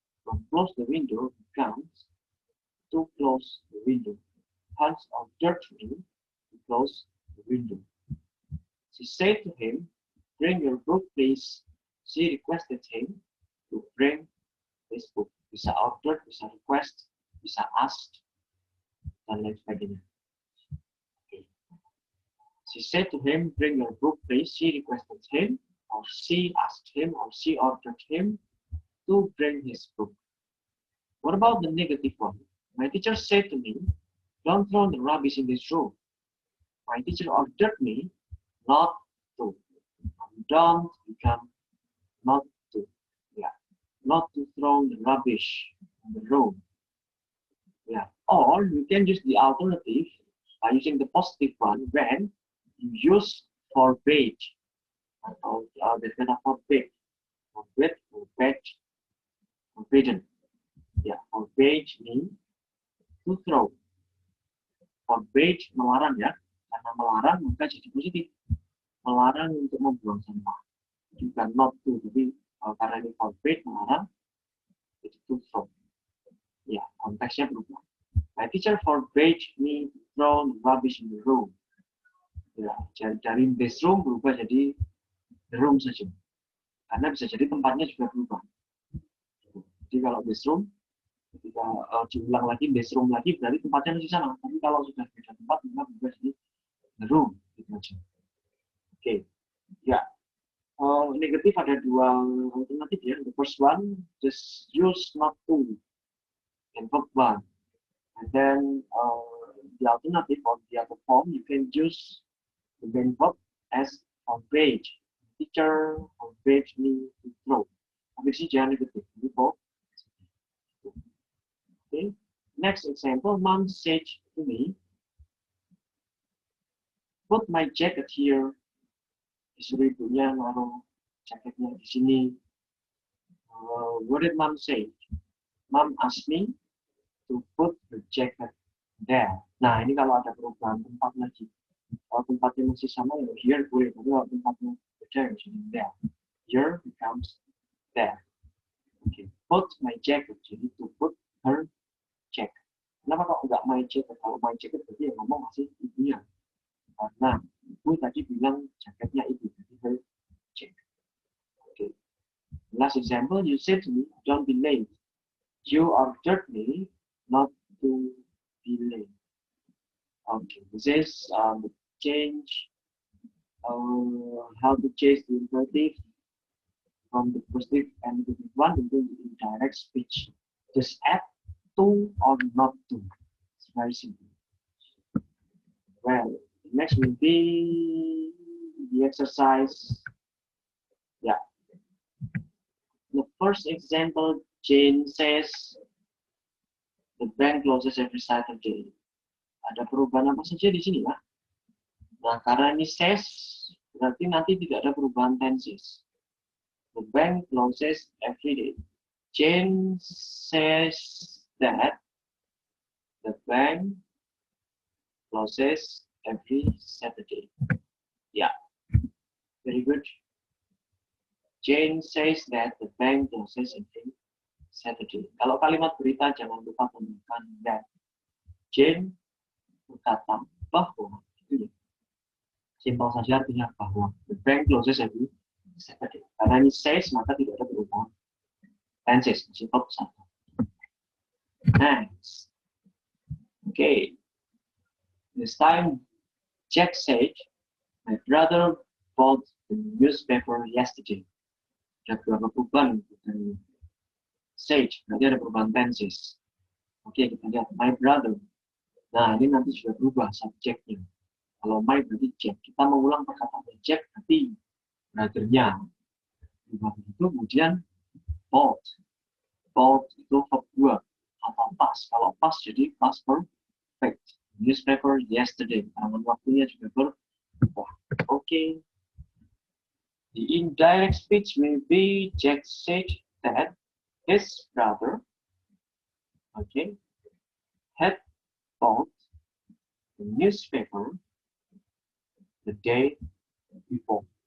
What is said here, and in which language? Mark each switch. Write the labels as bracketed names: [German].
[English] From close the window becomes to close the window. Hans ordered me to close the window. She said to him, bring your book, please. She requested him to bring his book. [Indonesian] Bisa order, bisa request, bisa ask, dan lain sebagainya. [English] Okay. She said to him, bring your book, please. She requested him, or she asked him, or she ordered him to bring his book. What about the negative one? My teacher said to me, don't throw the rubbish in this room. My teacher ordered me not to. Don't become not to. Yeah, not to throw the rubbish in the room. Yeah, or you can use the alternative by using the positive one when you use forbade. [Indonesian] Atau the kata forbade, forbade, forbidden. [English] Yeah, forbade means to throw. [Indonesian] Forbade melarang ya, karena melarang maka jadi positif. Melarang untuk membuang sampah. Juga not to, jadi karena ini forbade melarang, jadi to throw. Ya, konteksnya berubah. [English] My teacher forbade me to throw the rubbish in the room. [Indonesian] Ya, dari this room berubah jadi the room saja. Karena bisa jadi tempatnya juga berubah. Jadi kalau this room, ketika diulang lagi this room lagi, berarti tempatnya masih sama. Tapi kalau sudah beda tempat, maka berubah jadi the room. Gitu aja. Oke, ya. Negatif ada dua alternatif ya. [English] The first one, just use not to in verb one. And then the alternative or the other form, you can use the main verb as forbade. Teacher forbade me to throw. [Indonesian] Tapi sih jangan negatif. [English] Okay. Next example, Mom said to me, put my jacket here. [Indonesian] Disuruh ibunya naruh jaketnya di sini. [English] What did Mom say? Mom asked me to put the jacket there. [Indonesian] Nah, ini kalau ada perubahan tempat lagi. Kalau tempatnya masih sama, ya here boleh. Tapi kalau tempatnya beda, ya jadi [English] there. Here becomes there. Okay. Put my jacket. [Indonesian] Jadi [English] to put her jacket. [Indonesian] Kenapa kok nggak my jacket? Kalau my jacket berarti yang ngomong masih ibunya. Karena ibu tadi bilang jaketnya ibu. Jadi her jacket. Okay. [English] Last example, you said to me, don't be late. You ordered me not to be late. Okay, this is the change, how to change the imperative from the positive and negative one into the indirect speech. Just add to or not to. It's very simple. Well, the next will be the exercise. Yeah. The first example, Jane says, the bank closes every Saturday. [Indonesian] Ada perubahan apa saja di sini ya? Nah, karena ini says, berarti nanti tidak ada perubahan tenses. [English] The bank closes every day. Jane says that the bank closes every Saturday. Yeah, very good. Jane says that the bank closes every Saturday. [Indonesian] Kalau kalimat berita jangan lupa tambahkan that. Jane berkata bahwa, itu ya. Simpel saja artinya bahwa [English] the bank closes every Saturday. [Indonesian] Karena ini says maka tidak ada perubahan tenses. Simpel satu. Next. Okay. [English] This time Jack said, my brother bought the newspaper yesterday. [Indonesian] Ada beberapa perubahan dari said, berarti ada perubahan tenses. Oke, kita lihat my brother. Nah, ini nanti sudah berubah subjeknya. Kalau my berarti Jack. Kita mengulang perkataan Jack berarti brother-nya. Berubah begitu, kemudian bought. Bought itu verb 2 atau past. Kalau past jadi past perfect. [English] newspaper yesterday. [Indonesian] Tangan waktunya juga berubah. [English] Okay. The indirect speech may be Jack said that his brother, okay, had bought the newspaper the day before.